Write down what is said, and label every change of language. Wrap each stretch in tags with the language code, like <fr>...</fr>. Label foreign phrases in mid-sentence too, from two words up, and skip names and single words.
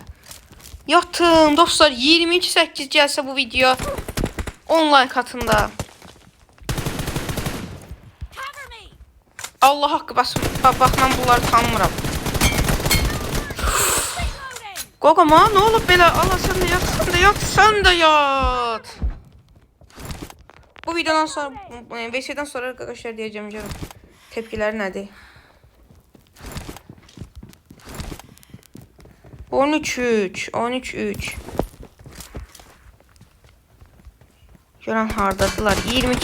<az>Yatın dostlar 22-8 gəlsə bu video 10 like atın da. Allah haqqı basın. Bax mən bunları tanımıram. Qoqama nə olub belə? Allah sən də yat.</az> <tr>Bu videodan sonra VS'den sonra arkadaşlar diyeceğim canım. Tepkiler nedir? 13-3.</tr> <az>Görən hardadılar? 22.</az>